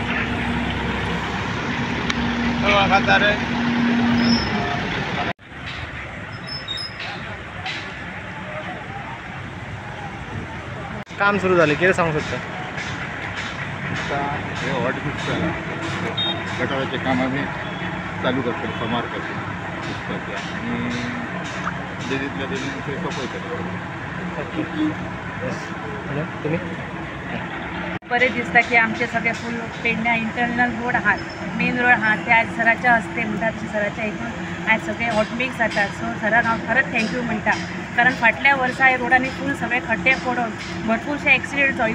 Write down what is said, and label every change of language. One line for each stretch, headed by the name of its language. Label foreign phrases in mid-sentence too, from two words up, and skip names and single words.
Marathi: काम सुरू झाले किती सांगू शकता? हे
English: hot mix
Marathi: गटाराचे काम आम्ही चालू करतो समार करतो आणि दिल्लीतल्या दिल्ली ते सफाई करतो. तुम्ही
Konkani: बरे दिसता की आमचे सगळे फुल पेडण्या
English: internal road
Konkani: आहात,
English: main road
Konkani: आहात ते आज सराच्या हस्ते म्हणटात की सराच्या हितून आज सगळे हॉटमिक्स जातात. सो सराक हांव खरंच थँक्यू म्हणटा, कारण फाटल्या वर्सा ह्या रोडांनी फूल सगळे खड्डे पडून भरपूरशे एक्सिडेंट जावं.